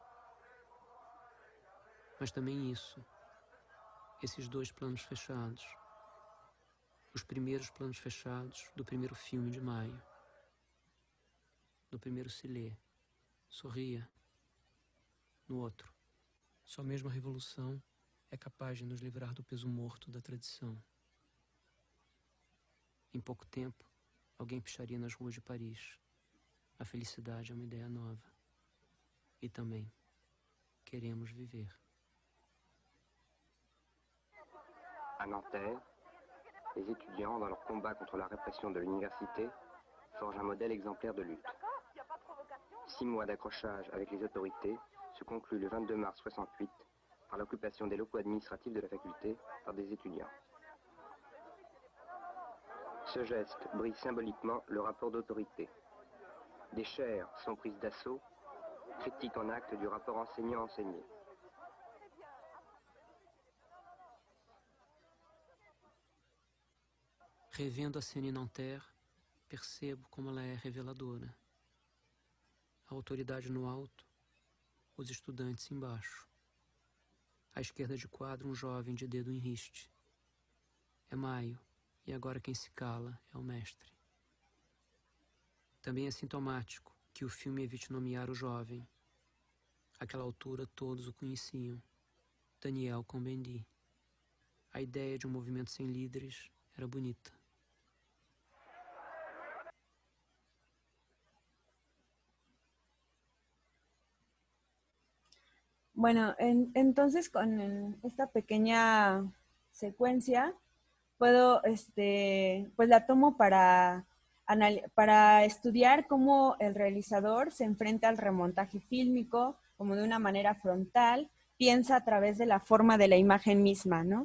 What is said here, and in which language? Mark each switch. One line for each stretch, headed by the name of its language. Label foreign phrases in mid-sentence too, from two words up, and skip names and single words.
Portuguese: Mas também isso, esses dois planos fechados, os primeiros planos fechados do primeiro filme de Maio, no primeiro se lê, sorria, no outro, só mesmo a revolução é capaz de nos livrar do peso morto da tradição. Em pouco tempo, alguém picharia nas ruas de Paris. A felicidade é uma ideia nova. E também, queremos viver.
French: À Nanterre, les étudiants, dans leur combat contre la répression de l'université, forgent un modèle exemplaire de lutte. 6 mois d'accrochage avec les autorités se concluent le 22 mars 68 par l'occupation des locaux administratifs de la faculté par des étudiants. Ce geste brise symboliquement le rapport d'autorité. Des chaires sont prises d'assaut, critique en acte du rapport enseignant-enseigné.
Portuguese: Revendo a cena em Nanterre, percebo como ela é reveladora. A autoridade no alto, os estudantes embaixo. À esquerda de quadro, um jovem de dedo em riste. É Maio, e agora quem se cala é o mestre. Também é sintomático que o filme evite nomear o jovem. Àquela altura todos o conheciam. Daniel Cohn-Bendit. A ideia de um movimento sem líderes era bonita.
Spanish: Bueno, entonces con esta pequeña secuencia puedo, pues la tomo para estudiar cómo el realizador se enfrenta al remontaje fílmico como de una manera frontal, piensa a través de la forma de la imagen misma, ¿no?